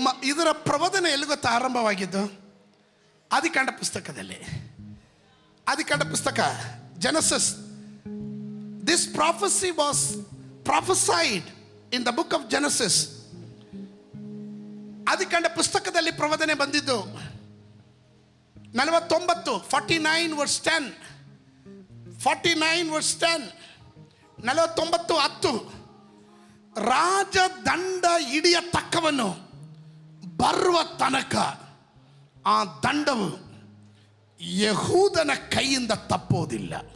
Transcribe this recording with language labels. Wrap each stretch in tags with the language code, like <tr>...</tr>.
<kn>ಇದರ ಪ್ರಬೋಧನೆ ಎಲ್ಲಿ ಗೊತ್ತಾ ಆರಂಭವಾಗಿದ್ದು? ಆದಿಕಾಂಡ ಪುಸ್ತಕದಲ್ಲಿ. ಆದಿಕಾಂಡ ಪುಸ್ತಕ, Genesis.</kn> <en>This prophecy was prophesied in the book of Genesis.</en> <kn>ಆದಿಕಾಂಡ ಪುಸ್ತಕದಲ್ಲಿ ಪ್ರಬೋಧನೆ ಬಂದಿದ್ದು 49, 49 verse 10. 49 verse 10. 49:10. ರಾಜದಂಡ ಹಿಡಿಯ ತಕ್ಕವನು ಬರುವ ತನಕ ಆ ದಂಡವು ಯಹೂದನ ಕೈಯಿಂದ ತಪ್ಪೋದಿಲ್ಲ.</kn>